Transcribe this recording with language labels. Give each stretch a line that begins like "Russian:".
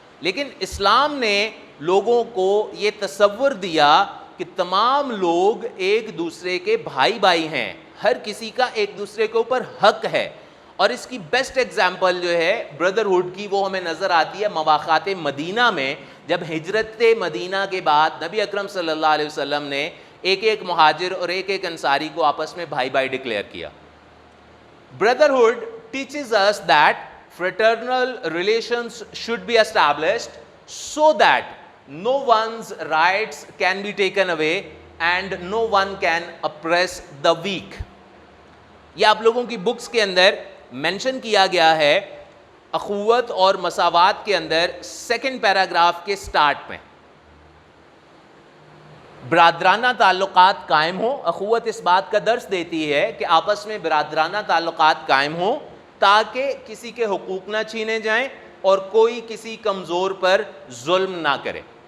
Urdu: لیکن اسلام نے لوگوں کو یہ تصور دیا کہ تمام لوگ ایک دوسرے کے بھائی بھائی ہیں, ہر کسی کا ایک دوسرے کے اوپر حق ہے. اور اس کی بیسٹ ایگزامپل جو ہے بردرہڈ کی, وہ ہمیں نظر آتی ہے مواقعات مدینہ میں, جب ہجرت مدینہ کے بعد نبی اکرم صلی اللہ علیہ وسلم نے ایک ایک مہاجر اور ایک ایک انصاری کو آپس میں بھائی بھائی ڈکلیئر کیا.
English: Brotherhood teaches us that fraternal relations should be established so that no one's rights can be taken away and no one can oppress the weak.
Urdu: یہ آپ لوگوں کی بکس کے اندر مینشن کیا گیا ہے اخوت اور مساوات کے اندر سیکنڈ پیراگراف کے سٹارٹ میں. برادرانہ تعلقات قائم ہوں. اخوت اس بات کا درس دیتی ہے کہ آپس میں برادرانہ تعلقات قائم ہوں تاکہ کسی کے حقوق نہ چھینے جائیں اور کوئی کسی کمزور پر ظلم نہ کرے.